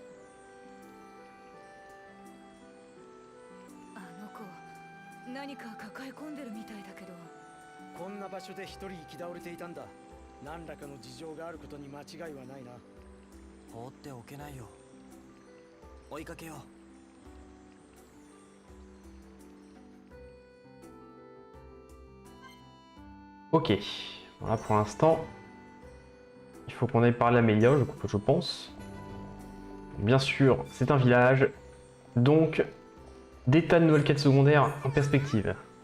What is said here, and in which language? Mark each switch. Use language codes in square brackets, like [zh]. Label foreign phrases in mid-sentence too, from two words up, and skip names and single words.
[ja] あの子何か抱え込んでるみたいだけど。こんな場所で一人行き倒れていたんだ。何らかの事情があることに間違いはないな。放っておけないよ。追いかけよう。 [fr] Ok, voilà pour l'instant. Il faut qu'on aille par l'Amélia, je pense. Bien sûr, c'est un village. Donc, des tas de nouvelles quêtes secondaires en perspective.